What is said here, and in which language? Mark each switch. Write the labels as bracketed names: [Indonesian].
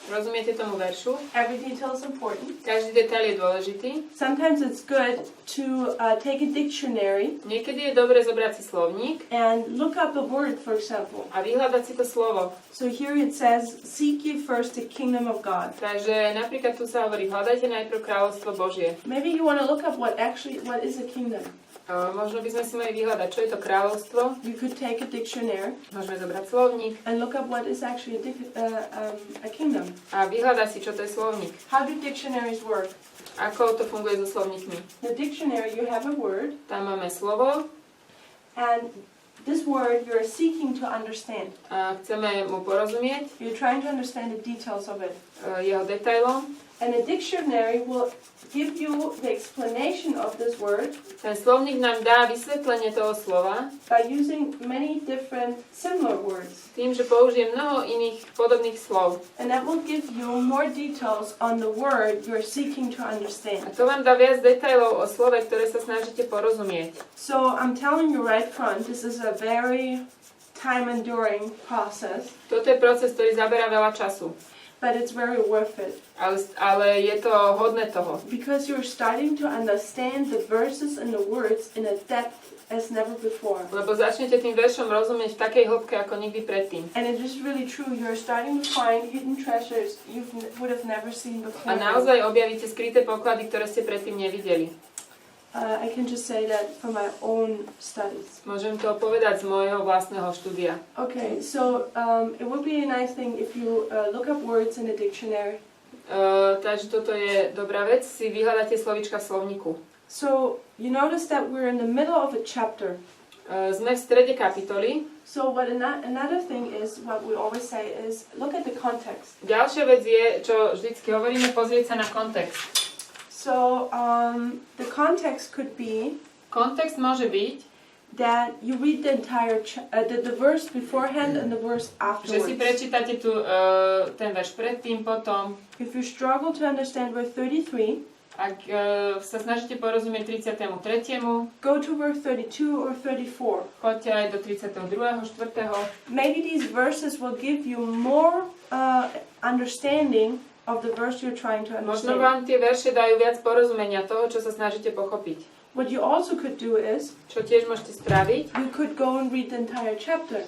[Slovak] rozumiete tomu veršu, [English] every detail is important. [Slovak] každý detail je dôležitý. [English] Sometimes it's good to take a dictionary [Slovak] Niekedy je dobre zobrať si slovník [English] and look up a word, for example. [Slovak] a vyhľadať si to slovo. [English] So here it says, seek ye first the kingdom of God. [Slovak] Takže napríklad tu sa hovorí, hľadajte najprv kráľovstvo Božie. [English] Maybe you want to look up what is a kingdom. [Slovak] Možno by sme si mali vyhľadať, čo je to kráľovstvo. [English] You could take a dictionary [Slovak] Môžeme zobrať slovník [English] and look up what is actually a kingdom. [Slovak] a vyhľadať si, čo to je slovník. [English] How do dictionaries work? [Slovak] Ako to funguje so slovníkmi. [English] In the dictionary you have a word, [Slovak] Tam máme slovo [English] and this word you're seeking to understand. [Slovak] a chceme mu porozumieť, [English] You're trying to understand the details of it. [Slovak] jeho detailom. [English] And a dictionary will give you the explanation of this word [Slovak] Ten slovník nám dá vysvetlenie toho slova [English] by using many different similar words. [Slovak] tým, že použije mnoho iných podobných slov. [English] And that will give you more details on the word you're seeking to [Slovak] A [English] understand. [Slovak] to vám dá viac detailov o slove, ktoré sa snažíte porozumieť. [English] So I'm telling you right front, this is a very time-enduring process, [Slovak] Toto je proces, ktorý zaberá veľa času. [English] but it's very worth it. [Slovak] Ale je to hodné toho. [English] Because you're starting to understand the verses and the words in a depth as never before. [Slovak] Lebo začnete tým veršom rozumieť v takej hĺbke ako nikdy predtým. [English] And it is really true, you're starting to find hidden treasures you would have never seen before. [Slovak] A naozaj objavíte skryté poklady, ktoré ste predtým nevideli. [English] I can just say that from my own studies. [Slovak] Môžem to povedať z môjho vlastného štúdia. [English] Okay, so it would be a nice thing if you look up words in a dictionary. [Slovak] Takže toto je dobrá vec, si vyhľadáte slovíčka v slovníku. [English] So you notice that we're in the middle of a chapter. [Slovak] Sme v strede kapitoly. [English] So what another thing is, what we always say is, look at the context. [Slovak] Ďalšia vec je, čo vždycky hovoríme, pozrieť sa na kontext. [English] So the context could be [Slovak] Kontext môže byť, [English] that you read the entire the verse beforehand and the verse [Slovak] že si prečítate ten verš predtým, potom. [English] If you struggle to understand verse 33, [Slovak] Ak sa snažíte porozumieť 33., [English] go to verse 32 or 34. [Slovak] choďte aj do 32., 4. [English] Maybe these verses will give you more understanding of the verse you're trying to [Slovak] Možno [English] understand. [Slovak] vám tie verše dajú viac porozumenia toho, čo sa snažíte pochopiť. [English] What you also could do is, [Slovak] Čo tiež môžete spraviť, [English] you could go and read the entire chapter.